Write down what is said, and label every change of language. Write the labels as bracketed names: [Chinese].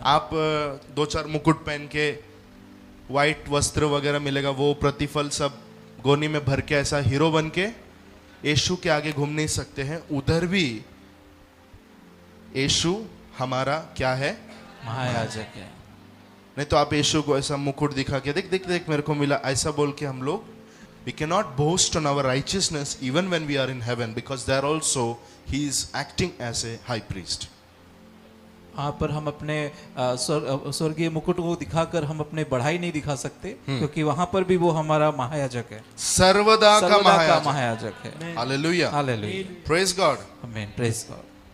[Hindi] आप 2-4 मुकुट पहन के, व्हाइट वस्त्र वगैरह मिलेगा, वो प्रतिफल सब गोनी में भर के ऐसा हीरो बन के यीशु के आगे घूम नहीं सकते हैं। उधर भी यीशु हमारा क्या है? महायाजक है। नहीं तो आप यीशु को ऐसा मुकुट दिखा के, देख देख देख मेरे को मिला, ऐसा बोल के हम लोग, [English] we cannot boast on our righteousness even when we are in heaven, because there also he is acting as a high priest. [Hindi] वहाँ पर हम अपने स्वर्गीय मुकुट को दिखाकर हम अपने बढ़ाई नहीं दिखा सकते, क्योंकि वहाँ पर भी वो हमारा महायाजक है। सर्वदा का सर्वदा का महायाजक। महायाजक है। Hallelujah, hallelujah. [English] Praise God. आमीन। Praise God.